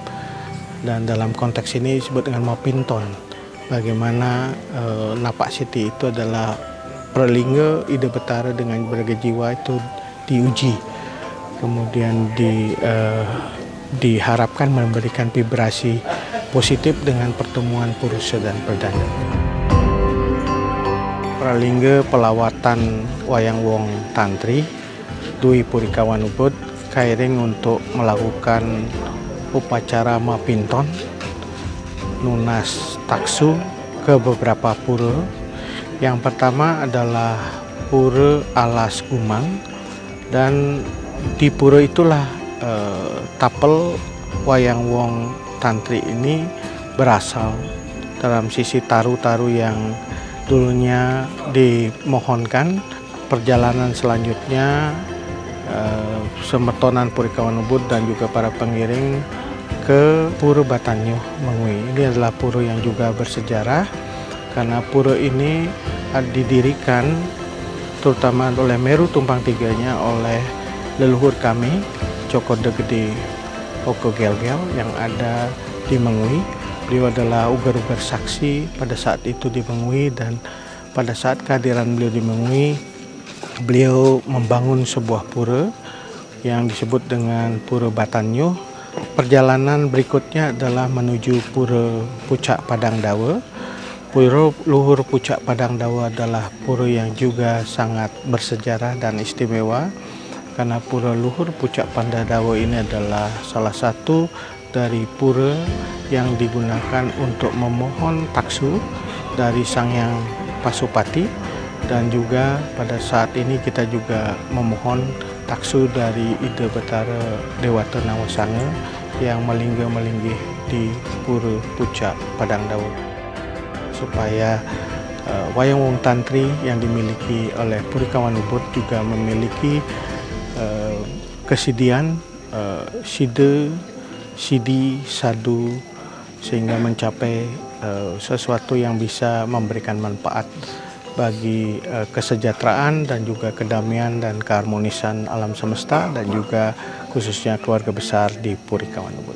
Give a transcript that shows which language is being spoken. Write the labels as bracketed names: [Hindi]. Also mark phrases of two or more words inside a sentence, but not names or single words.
[Indonesian] Dan dalam konteks ini disebut dengan Mapinton, bagaimana napak siti itu adalah pralingga Ide Betara dengan berbagai jiwa itu diuji, kemudian diharapkan memberikan vibrasi positif dengan pertemuan Purusa dan Perdana. Pralingga pelawatan wayang wong tantri Dwi Purikawan Ubud kairing untuk melakukan upacara Mapinton [Balinese] nunas taksu [Indonesian] ke beberapa pura. Yang pertama adalah Pura Alas Gumang, dan di pura itulah tapel wayang wong tantri ini berasal. Dalam sisi taru-taru yang dulunya dimohonkan, perjalanan selanjutnya Semetonan Purikawan Ubud dan juga para pengiring ke Pura Batanyuh Mengui. Ini adalah pura yang juga bersejarah, karena pura ini didirikan terutama oleh Meru Tumpang Tiganya oleh leluhur kami Cokodde Gede Oko Gel-Gel yang ada di Mengui. Beliau adalah ugar-ugar saksi pada saat itu di Mengui, dan pada saat kehadiran beliau di Mengui, beliau membangun sebuah pura yang disebut dengan Pura Batanyuh. Perjalanan berikutnya adalah menuju Pura Pucak Padang Dawa. Pura Luhur Pucak Padang Dawa adalah pura yang juga sangat bersejarah dan istimewa, karena Pura Luhur Pucak Padang Dawa ini adalah salah satu dari pura yang digunakan untuk memohon taksu dari Sang Hyang Pasupati, dan juga pada saat ini kita juga memohon taksu dari Ida Betara Dewata Nawasanga yang melinggih di Pura Pucak Padang Dawa, supaya wayang wong tantri yang dimiliki oleh Puri Kawan Ubud juga memiliki kesidian side, sidi, sadu, sehingga mencapai sesuatu yang bisa memberikan manfaat bagi kesejahteraan dan juga kedamaian dan keharmonisan alam semesta, dan juga khususnya keluarga besar di Puri Kawan Ubud.